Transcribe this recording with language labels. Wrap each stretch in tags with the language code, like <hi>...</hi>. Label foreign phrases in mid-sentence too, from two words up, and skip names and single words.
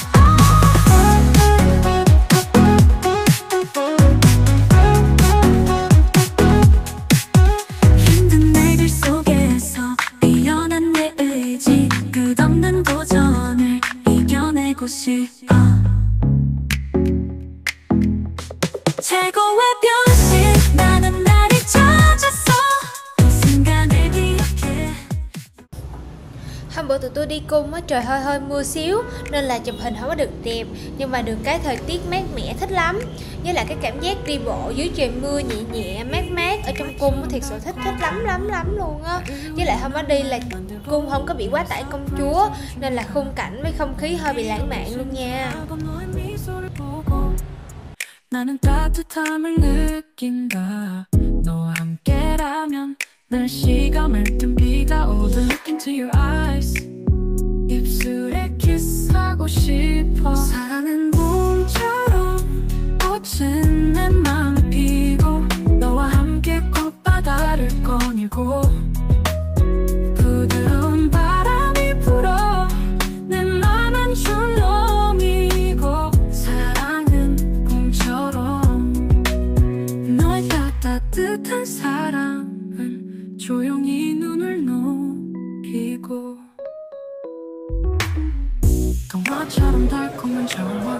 <ko>힘든 날들 속에서 피어난 내 의지 끝없는 도전을 이겨내고 싶어 최고의 변신 나는 나를 찾았어 이 순간을 기억해.</ko> <vi>Hôm bữa tụi tôi đi cung á, trời hơi mưa xíu nên là chụp hình không có được đẹp, nhưng mà được cái thời tiết mát mẻ thích lắm. Với lại cái cảm giác đi bộ dưới trời mưa nhẹ mát ở trong cung thiệt sự thích lắm luôn á. Với lại hôm đó đi là cung không có bị quá tải công chúa, nên là khung cảnh với không khí hơi bị lãng mạn luôn nha.</vi> <ko>나는 따뜻함을 느낀다 너와 함께라면 날씨가 맑든 비가 오든</ko> <en>Look into your eyes</en> <ko>입술에 키스하고 싶어 사랑은 봄처럼 꽃은 내 맘에 피고 너와 함께 꽃바다를 거닐고 부드러운 바람이 불어 내 맘은 줄넘이고 사랑은 봄처럼 너의 따뜻한 사랑은 조용히 눈을 녹이고 동화처럼 달콤한 정원</ko>